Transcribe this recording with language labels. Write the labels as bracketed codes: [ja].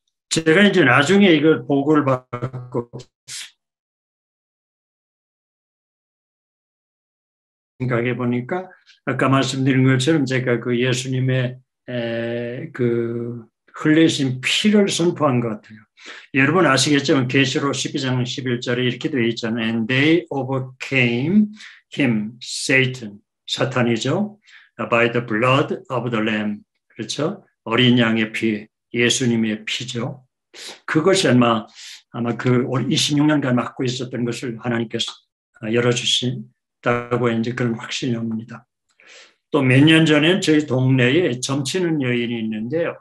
[ko] 제가 이제 나중에 이걸 보고를 받고 생각해 보니까 아까 말씀드린 것처럼 제가 그 예수님의 그 흘리신 피를 선포한 것 같아요. 여러분 아시겠지만 계시록 12장 11절에 이렇게 되어 있잖아요. [en] And they overcame him, Satan, [ko] 사탄이죠. [en] By the blood of the Lamb. [ko] 그렇죠? 어린 양의 피, 예수님의 피죠. 그것이 아마 그 26년간 맡고 있었던 것을 하나님께서 열어주신다고 이제 그런 확신이 옵니다. 또 몇 년 전에 저희 동네에 점치는 여인이 있는데요.